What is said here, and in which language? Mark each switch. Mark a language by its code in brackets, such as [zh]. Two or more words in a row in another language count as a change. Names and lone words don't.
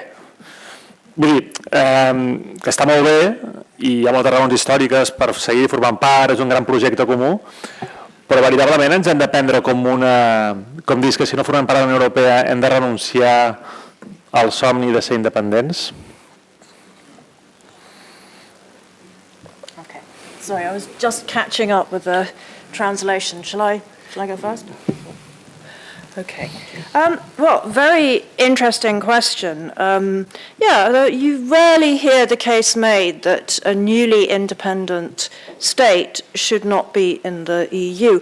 [ca] Vull dir, que està molt bé i hi ha moltes raons històriques per seguir formant part, és un gran projecte comú, però veritablement ens hem de prendre com dir que si no formem part de la Unió Europea hem de renunciar al somni de ser independents? [en] Okay. Sorry, I was just catching up with the translation. Shall I go first? Okay. Well, very interesting question. You rarely hear the case made that a newly independent state should not be in the EU.